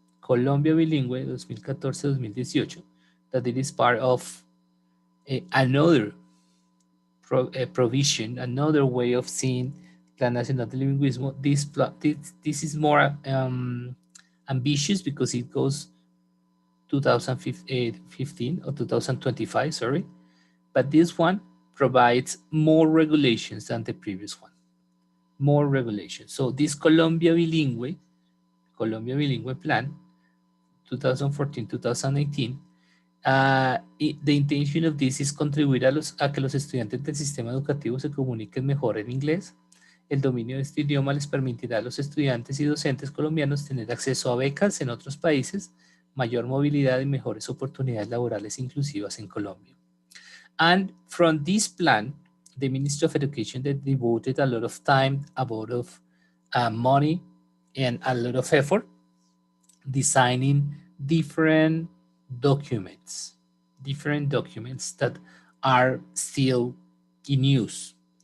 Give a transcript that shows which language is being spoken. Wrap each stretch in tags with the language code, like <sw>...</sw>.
<en>Colombia Bilingüe 2014-2018, that it is part of another provision, another way of seeing Plan Nacional de Bilingüismo. This is more ambitious because it goes 2015 or 2025, sorry. But this one provides more regulations than the previous one. More regulations. So this Colombia Bilingüe Plan, 2014-2018, the intention of this is</en> <es>contribuir a que los estudiantes del sistema educativo se comuniquen mejor en inglés. El dominio de este idioma les permitirá a los estudiantes y docentes colombianos tener acceso a becas en otros países, mayor movilidad y mejores oportunidades laborales inclusivas en Colombia.</es> <en>And from this plan, the Ministry of Education devoted a lot of time, a lot of money, and a lot of effort designing different documents that are still in use.</en>